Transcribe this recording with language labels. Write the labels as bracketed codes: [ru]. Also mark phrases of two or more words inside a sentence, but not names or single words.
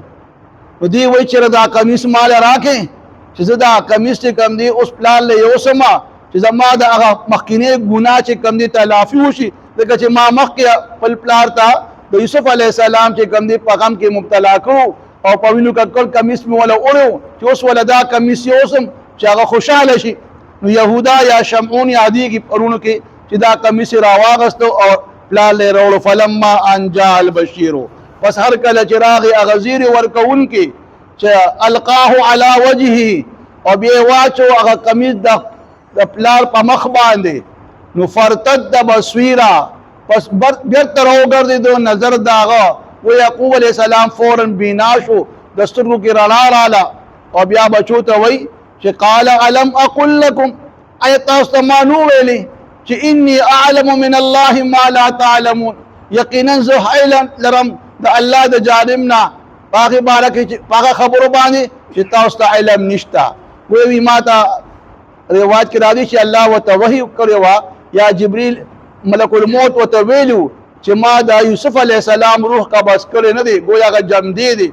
[ps] نو دی وایي چې دا کمیس مال راکې چې زه دا کمیس چې کوم دی اوس پلار له یوسمه چې زما د هغه مخکینی ګناه چې کوم دی تلافي وشي ځکه چې ما مخکې خپل پلار ته د یوسف علیه السلام چې کوم دی په غم کې مبتلا کړو او په وینو کړکړ کمیس مې وله وړی چې اوس وله دا کمیس یوسم چې هغه خوشحاله شي. نو یهودا یا شمعون یادېږي پرونو کې چې دا کمیس راواغستو او پلار له راوړو. [ar] فلما ان جاء البشیر [ps] پس هر کله چې راغی هغه زیرې ورکوونکي چې [ar] القاه علی وجهه [ps] او بیا واچو هغه کمیس د پلار په مخ باندې نو [ar] فرتد بصیرا [ps] پس بیرته راوګرځېدو نظر د هغه و یعقوب علیه السلام فوراً بینا شو د سترګو کې رڼا راله او بیا بچو ته وایي چې [ar] قال الم اقل لكم [ps] ایا تاسو ته ما نو ویلي چې [ar] انی اعلم من الله ما لا تعلمون [ps] یقینا زه علم لرم د الله د جانب نه هغې باره کې په هغه خبرو باندې چې تاسو ته علم نشته. وی ما ته روایت کې راځي چې الله ورته وحی کړی وه یا جبریل ملک الموت ورته ویلو چې ما د یوسف علیه السلام روح قبض کړی نه دی ګویا هغه جمدی دی.